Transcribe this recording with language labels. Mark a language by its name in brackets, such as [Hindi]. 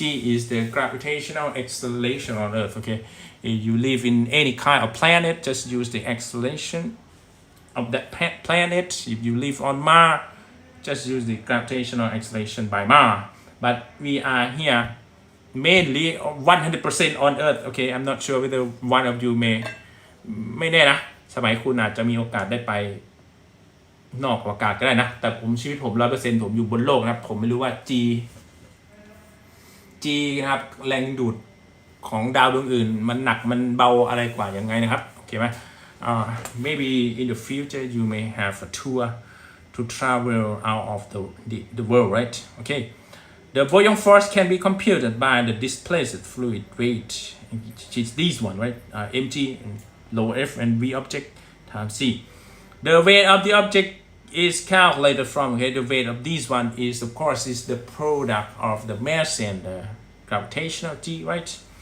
[English] G is the gravitational acceleration on Earth. Okay, if you live in any kind of planet, just use the acceleration of that planet. If you live on Mars, just use the gravitational acceleration by Mars. But we are here mainly 100% on Earth. Okay, I'm not sure whether one of you may [Thai] ไม่แน่นะสมัยคุณอาจจะมีโอกาสได้ไปนอกอากาศก็ได้นะแต่ผมชีวิตผม 100% ผมอยู่บนโลกนะครับผมไม่รู้ว่า G นะครับแรงดูดของดาวดวงอื่นมันหนักมันเบาอะไรกว่ายังไงนะครับโอเคไหม [English] maybe in the future you may have a tour to travel out of the world, right? Okay, the buoyant force can be computed by the displaced fluid weight, which is this one, right? Mg and low F and V object times C. The weight of the object is calculated from, okay, the weight of this one is, of course, is the product of the mass and the gravitational G, right?